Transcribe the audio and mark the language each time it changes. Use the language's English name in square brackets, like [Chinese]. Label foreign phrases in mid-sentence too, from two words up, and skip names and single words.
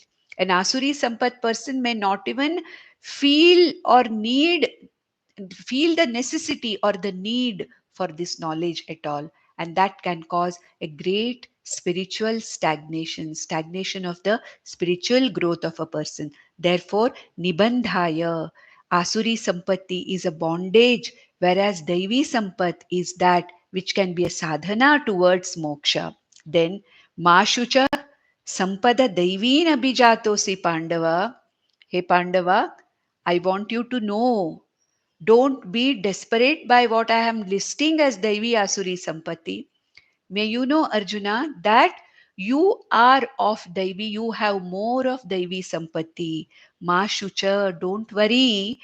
[English] An [Sanskrit] Asuri Sampat [English] person may not even feel or feel the necessity or the need for this knowledge at all, and that can cause a great spiritual stagnation of the spiritual growth of a person. Therefore, [Sanskrit] nibandhaya, asuri sampatti [English] is a bondage, whereas [Sanskrit] daivi sampat [English] is that which can be a sadhana towards moksha. [Sanskrit] Then mashucha sampada daiveen abhijatosi pandava. [English] Hey Pandava, I want you to know, don't be desperate by what I am listing as [Sanskrit] Daivi Asuri Sampati. [English] May you know, Arjuna, that you are of Daivi, you have more of [Sanskrit] Daivi Sampati. Ma Shucha, [English] don't worry.